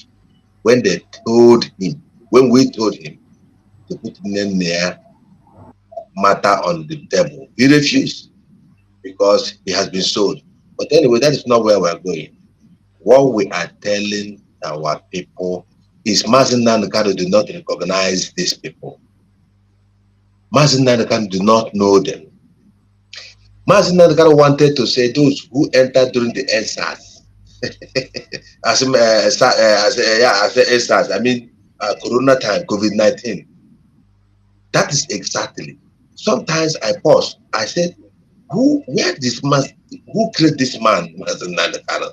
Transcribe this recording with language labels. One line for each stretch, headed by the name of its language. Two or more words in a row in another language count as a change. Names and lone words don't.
English: When they told him, when we told him to put in there matter on the table, he refused because he has been sold. But anyway, that is not where we're going. what we are telling our people is Mazi Nnamdi Kanu do not recognize these people. Mazi Nnamdi Kanu do not know them. Mazi Nnamdi Kanu wanted to say those who entered during the SARS. SARS, I mean Corona time, COVID-19. That is exactly. Sometimes I pause. I said, who created this man, Mazi Nnamdi Kanu?